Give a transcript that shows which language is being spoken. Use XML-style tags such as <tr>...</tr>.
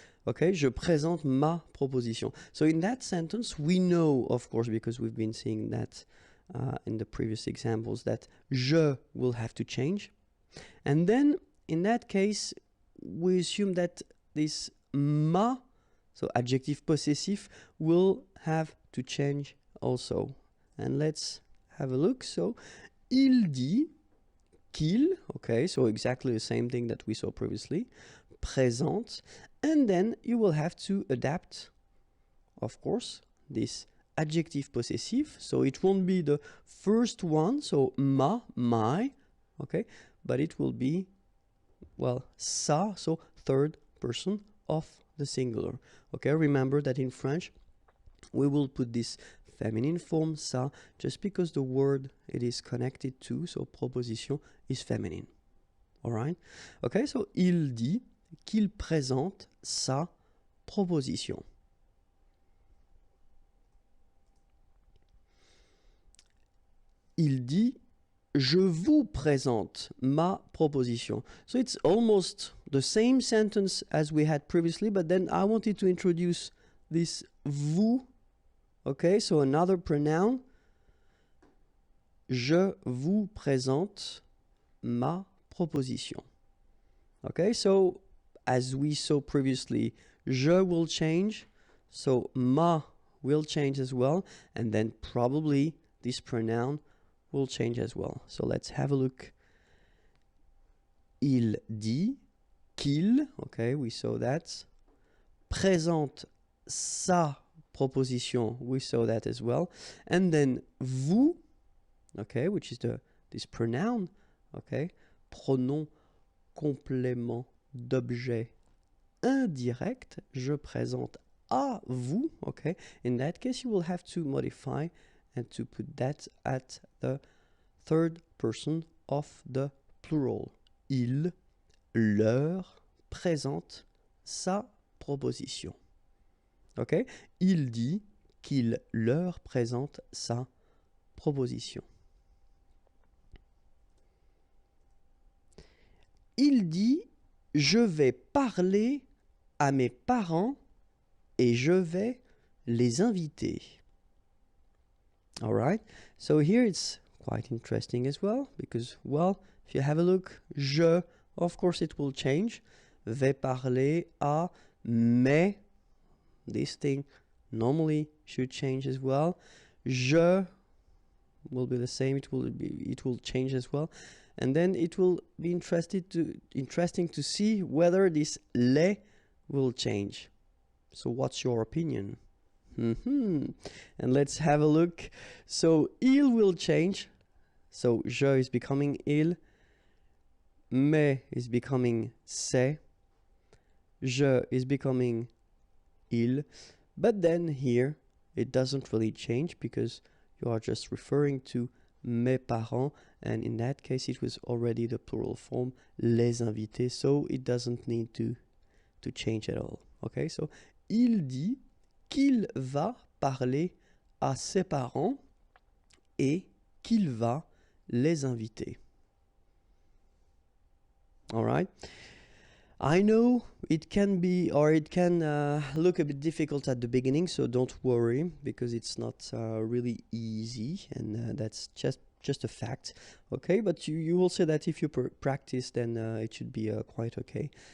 <fr>Okay, je présente ma proposition.</fr> <en>So in that sentence, we know, of course, because we've been seeing that in the previous examples, that je will have to change. And then in that case, we assume that this ma, so adjective possessive, will have to change also. And let's have a look. So, il dit qu'il, okay, so exactly the same thing that we saw previously, présente, and then you will have to adapt, of course, this adjective possessive. So it won't be the first one, so ma, my, okay, but it will be, well, ça, so third person of the singular. Okay, remember that in French we will put this feminine form ça just because the word it is connected to, so proposition, is feminine. All right?</en> <fr>Okay, so il dit qu'il présente sa proposition. Il dit je vous présente ma proposition.</fr> <en>So it's almost the same sentence as we had previously, but then I wanted to introduce this vous. Okay, so another pronoun.</en> <fr>Je vous présente ma proposition.</fr> <en>Okay, so as we saw previously, je will change, so ma will change as well, and then probably this pronoun will change as well. So let's have a look. Il dit qu'il, okay, we saw that. Présente sa proposition, we saw that as well. And then vous, okay, which is this pronoun, okay, pronom complément d'objet indirect, je présente à vous, okay. In that case, you will have to modify and to put that at the third person of the plural.</en> <fr>Il leur présente sa proposition. Okay? Il dit qu'il leur présente sa proposition. Il dit je vais parler à mes parents et je vais les inviter.</fr> <en>All right, so here it's quite interesting as well, because, well, if you have a look, je, of course it will change. Vais parler à mes, this thing normally should change as well. Je will be the same, it will change as well. And then it will be interesting to see whether this les will change. So what's your opinion? And let's have a look. So il will change. So je is becoming il. Mais is becoming c'est. Je is becoming il. But then here it doesn't really change because you are just referring to mes parents, and in that case it was already the plural form les invités, so it doesn't need to change at all.</en> <fr>Okay, so il dit qu'il va parler à ses parents et qu'il va les inviter.</fr> <en>All right. I know it can be, or it can look a bit difficult at the beginning, so don't worry, because it's not really easy, and that's just a fact. Okay, but you will say that if you practice, then it should be quite okay.</en>